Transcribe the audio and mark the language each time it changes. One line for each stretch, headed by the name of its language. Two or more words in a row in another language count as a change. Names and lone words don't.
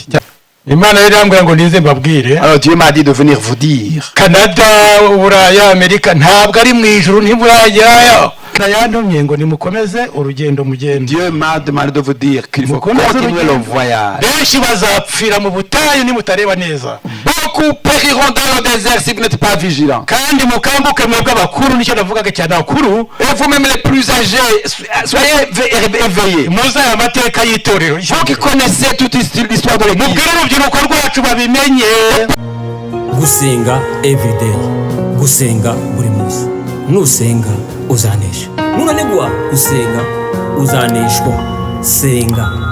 Kinyarwanda: Imana yari yambwira ngo nize mbabwire.
French: Alors Dieu m'a dit de venir vous dire.
Kinyarwanda: Canada, Uburaya, Amerika ntabwo ari mu ijuru ntiburajyayo. Yantumye ngo nimukomeze urugendo mugende.
French: Dieu m'a demandé de vous dire qu'il faut continuer le voyage.
Kinyarwanda: Benshi bazapfira mu butayu nimutareba neza.
French: Beaucoup périront dans le désert si vous n'êtes pas vigilants.
Kinyarwanda: Kandi mukambuke mwebwe abakuru nicyo navugaga cyane abakuru.
French: Et vous-même les plus âgés, soyez éveillés.
Kinyarwanda: Muze aya mateka y'itorero.
French: Vous qui connaissez toute l'histoire de l'église.
Kinyarwanda: Mubwire urubyiruko rwacu babimenye. Gusenga everyday. Gusenga buri munsi. Nusenga uzanesha. Nunanigwa gusenga uzaneshwa. Senga.